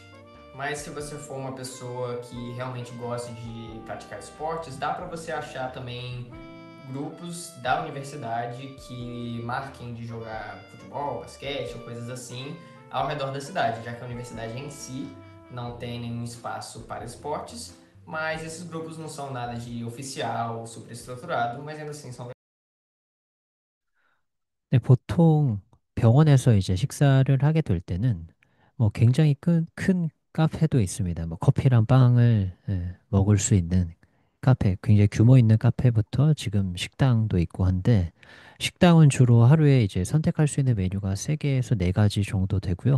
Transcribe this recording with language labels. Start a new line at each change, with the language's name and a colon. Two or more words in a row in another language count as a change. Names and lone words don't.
Portuguese: Mas se você for uma pessoa que realmente gosta de praticar esportes, dá para você achar também grupos da universidade que marquem de jogar futebol, basquete ou coisas assim ao redor da cidade, já que a universidade em si não tem nenhum espaço para esportes, mas esses grupos não são nada de oficial, superestruturado, mas ainda assim são.
Korean: 네, 보통 병원에서 이제 식사를 하게 될 때는 뭐 굉장히 큰 카페도 있습니다. 뭐 커피랑 빵을 먹을 수 있는 카페, 굉장히 규모 있는 카페부터 지금 식당도 있고 한데 식당은 주로 하루에 이제 선택할 수 있는 메뉴가 3개에서 4가지 정도 되고요.